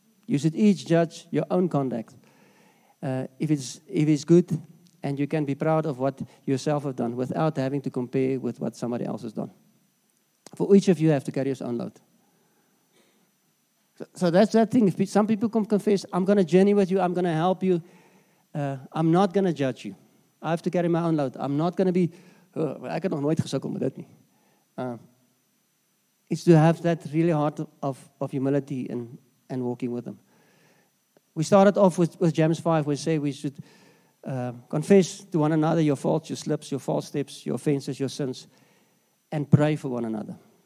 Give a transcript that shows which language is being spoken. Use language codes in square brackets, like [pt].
[en] You should each judge your own conduct. If it's good, and you can be proud of what yourself have done without having to compare with what somebody else has done. For each of you have to carry your own load. So that's that thing. If some people come confess, I'm going to journey with you, I'm going to help you. I'm not going to judge you. I have to carry my own load. [af] I'm not going to be, ek het nog nooit gesukkel met dit nie. [en] It's to have that really heart of humility and walking with them. We started off with James 5, where we say we should confess to one another your faults, your slips, your false steps, your offenses, your sins, and pray for one another.